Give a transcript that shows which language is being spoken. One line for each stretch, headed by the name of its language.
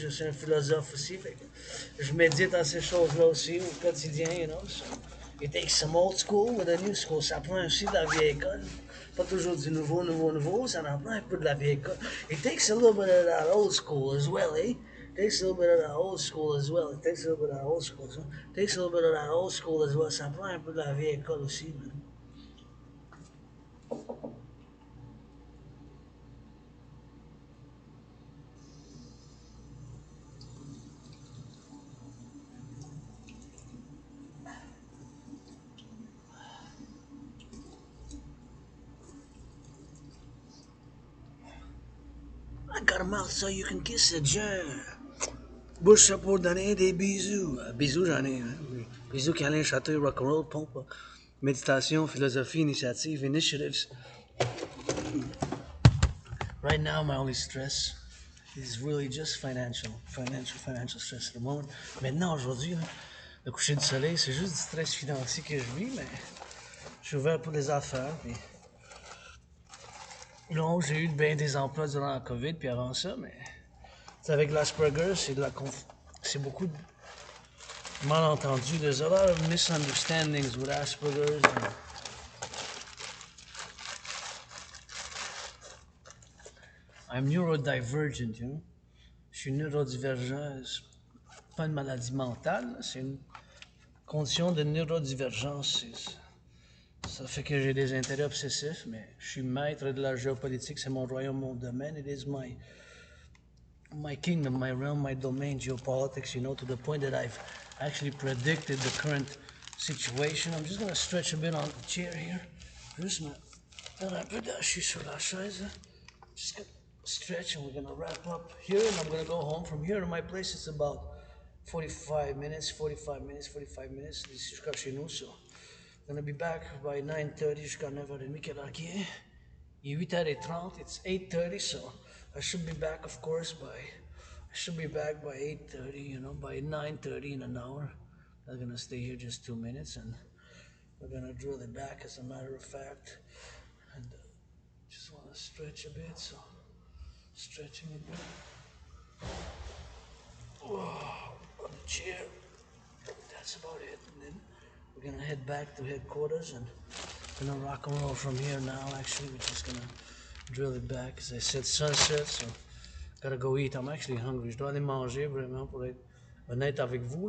French: Je suis un philosophe aussi. Fait que je médite à ces choses-là aussi au quotidien,
English: you know. So it takes some old school with a new school.
French: Ça prend aussi de la vieille école. Pas toujours du nouveau, nouveau, nouveau. Ça en prend un peu de la vieille école.
English: It takes a little bit of that old school as well, eh? It takes a little bit of that old school as well. It takes a little bit of that old school. So it takes a little bit of that old school as well.
French: Ça prend un peu de la vieille école aussi, man.
English: I got a mouth so you can kiss it, je.
French: Bouche pour donner des bisous. Bisous, j'en ai. Hein? Bisous, câlin, château, rock'n'roll, pompe. Méditation, philosophie, initiative, initiatives.
English: Right now, my only stress is really just financial stress at the moment.
French: Maintenant, aujourd'hui, là, le coucher du soleil, c'est juste du stress financier que je vis, mais je suis ouvert pour des affaires. Puis... Non, j'ai eu bien des emplois durant la COVID, puis avant ça, mais avec l'Asperger, c'est beaucoup de malentendus.
English: There's a lot of misunderstandings with Asperger's. I'm neurodivergent, you know.
French: Je suis neurodivergent. C'est pas une maladie mentale, c'est une condition de neurodivergence. Ça fait que j'ai des intérêts obsessifs, mais je suis maître de la géopolitique, c'est mon royaume, mon domaine.
English: It is my kingdom, my realm, my domain, geopolitics, you know, to the point that I've actually predicted the current situation. I'm just gonna stretch a bit on the chair here.
French: Juste un peu d'assis sur la chaise.
English: Just gonna stretch and we're gonna wrap up here and I'm gonna go home. From here to my place it's about 45 minutes.
French: D'ici jusqu'à chez nous,
English: so I'm gonna be back by 9:30
French: jusqu'à 9h30. Quelle heure qui est? Il est 8h30.
English: It's 8:30, so I should be back, of course, I should be back by 8:30, you know, by 9:30 in an hour. I'm gonna stay here just 2 minutes and we're gonna drill it back as a matter of fact. And just wanna stretch a bit, so stretching a bit. On the chair. That's about it. And then we're gonna head back to headquarters and we're gonna rock and roll from here now. Actually, we're just gonna drill it back. As I said, sunset, so gotta go eat. I'm actually hungry.
French: Je dois aller manger vraiment pour être honnête avec vous.